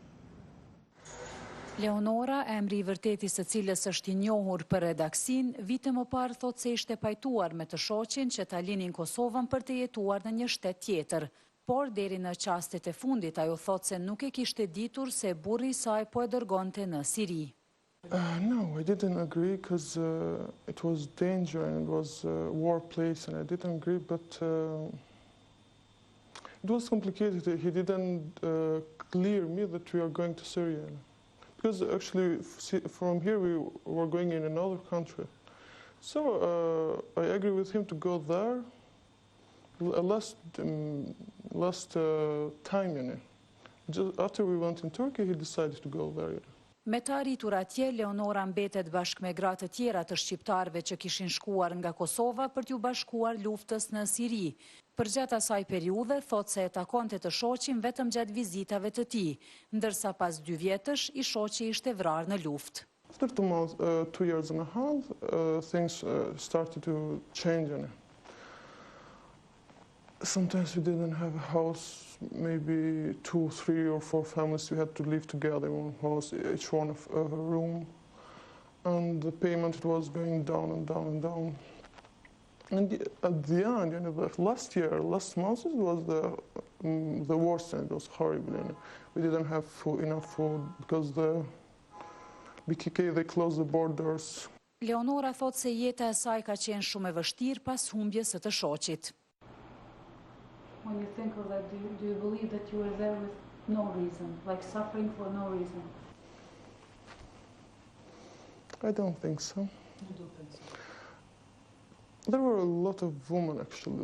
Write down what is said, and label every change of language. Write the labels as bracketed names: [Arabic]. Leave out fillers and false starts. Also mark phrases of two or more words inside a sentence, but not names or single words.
[Albanian] Leonora, emri I vërtetit së cilës është I njohur për redaksin, vite më parë thotë se ishte pajtuar me të shoqin që ta linin Kosovën për të jetuar në një shtet tjetër. Por deri në çastet e fundit ajo thotë se nuk e kishte ditur se burri I saj po e dërgonte në Siri. [English] No, I didn't agree because it was danger and it was a war place and I didn't agree, but it was complicated. He didn't clear me that we are going to Syria. Because actually from here we were going in another country. So I agree with him to go there last time, you know. Just after we went in Turkey, he decided to go there. [Albanian] Me të arritur atje, Leonora mbetet bashkë me gratë të tjera të shqiptarëve që kishin shkuar nga Kosova për t'ju bashkuar luftës në Siri. Përgjatë asaj periudhe, thot se e takonte të shoqin vetëm gjatë vizitave të tij, ndërsa pas 2 vjetësh i shoqi ishte vrarë në luftë. [English] After 2 years and a half, things started to change. Sometimes we didn't have a house, maybe 2, 3 or 4 families, we had to live together in one house, each one of a room. And the payment was going down and down and down. And at the end, last month, it was the worst, and it was horrible. We didn't have enough food because the BKK, they closed the borders. [Albanian] Leonora thot se jeta e saj ka qenë shumë e vështirë pas humbjes së të shoqit. [English] When you think of that, do you believe that you were there with no reason, like suffering for no reason? I don't think so. You don't think so? There were a lot of women, actually.